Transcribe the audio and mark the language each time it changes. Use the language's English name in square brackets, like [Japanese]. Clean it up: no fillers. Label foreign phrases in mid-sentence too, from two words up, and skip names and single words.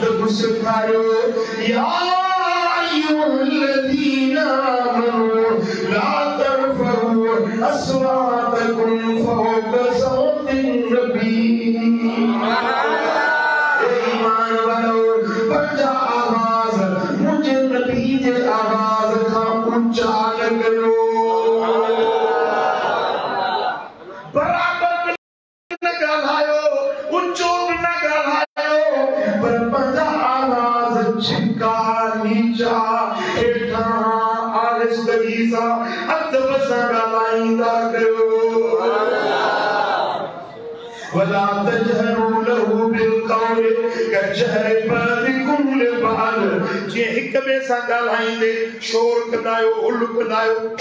[Arabic] सिखायो يا أيها الذين آمنوا لا ترفعوا أصواتكم فوق صوت النبي. [Sindhi] ईमान वालो बच्चा आवाज मुझे नबी जे आवाज का ऊंचा न करो। बराबर न ॻाल्हायो ऊंचो न ॻाल्हायो पर पंहिंजा आवाज छिका नीचा हेठा आहिस्तगी सां अदब सां ॻाल्हाईंदा कयो। [Arabic] ولا تجهروا له بالقول كجهر بعضكم لبعض. [Sindhi] जे हिक ॿिए सां ॻाल्हाईंदे शोर कंदा आहियो हुल कंदा आहियो।